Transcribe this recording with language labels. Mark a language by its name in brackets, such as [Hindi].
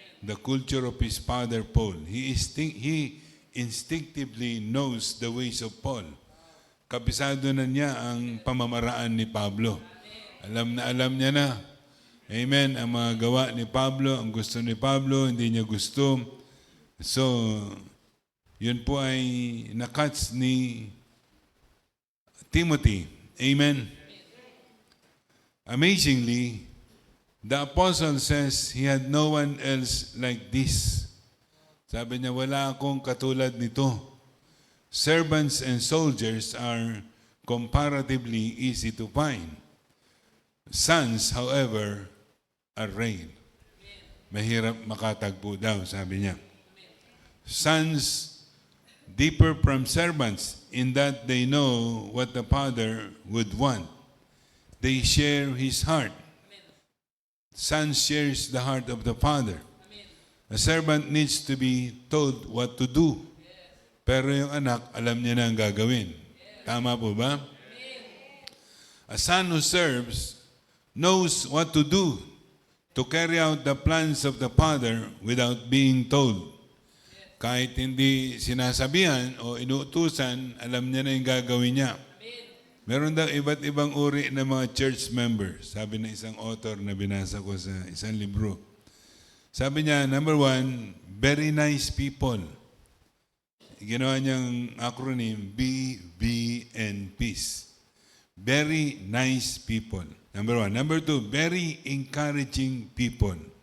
[English] The culture of his father Paul. He instinctively knows the ways of Paul. [Filipino] Kabisado na niya ang pamamaraan ni Pablo. Alam niya na. Amen. Ang mga gawa ni Pablo, ang gusto ni Pablo, hindi niya gusto. So, yun po ay nakats ni Timothy. Amen. [English] Amazingly, the apostle says he had no one else like this. [Filipino] Sabi niya, wala akong katulad nito. [English] Servants and soldiers are comparatively easy to find. Sons, however, are rare. [Filipino] Mahirap makatagpo daw, sabi niya. [English] Sons differ from servants in that they know what the father would want. They share his heart. Son shares the heart of the father. A servant needs to be told what to do. [Filipino] Pero yung anak, alam niya na ang gagawin. Tama po ba? [English] A son who serves knows what to do to carry out the plans of the father without being told. [Filipino] Kahit hindi sinasabihan o inuutusan, alam niya na yung gagawin niya. Meron daw iba't ibang uri ng mga church members. Sabi ng isang author na binasa ko sa isang libro. [English] Sabi niya, number 1, very nice people. [Filipino] Ginawa niyang acronym, [English] B, and peace. Very nice people. Number 1. Number 2, very encouraging people.